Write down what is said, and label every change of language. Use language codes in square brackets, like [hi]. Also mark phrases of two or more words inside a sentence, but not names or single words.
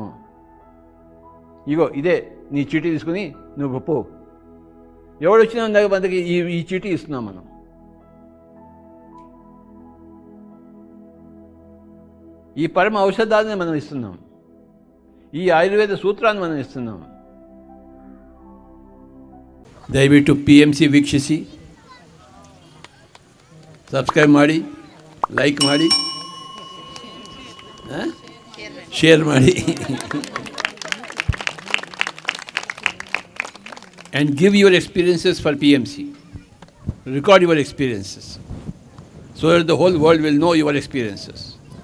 [te] ఇగో ఇదే నీ చీటీ తీసుకుని నువ్వు పో. ఎవడు వచ్చినా మనకి ఈ చీటీ ఇస్తున్నాం మనం. ఈ పరమ ఔషధాన్ని మనం ఇస్తున్నాం. ఈ ఆయుర్వేద సూత్రాన్ని మనం ఇస్తున్నాం. [kn] ದಯವಿಟ್ಟು PMC ವೀಕ್ಷಿಸಿ, ಸಬ್ಸ್ಕ್ರೈಬ್ ಮಾಡಿ, ಲೈಕ್ ಮಾಡಿ, ಶೇರ್ ಮಾಡಿ, [en] and give your experiences for PMC. Record your experiences so that the whole world will know your experiences.